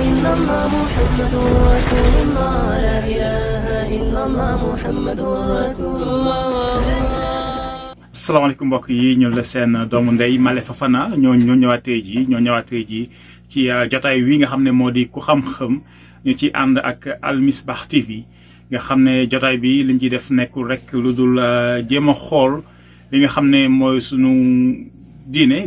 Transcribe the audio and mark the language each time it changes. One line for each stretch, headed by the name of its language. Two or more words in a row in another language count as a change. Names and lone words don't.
Arabic: إلا الله محمد رسول الله لا إله إلا الله محمد رسول الله.
Wolof: asalaamaaleykum mbokk yi ñu la seen doomu ndey Male Fafana ñoo ñëwaatee ji ci jotaay wi nga xam ne moo di ku xam-xam ñu ci ànd ak Al Misbah TV nga xam ne jotaay bi liñ ciy def nekkul rek lu dul jéem a xool li nga xam ne mooy sunu diine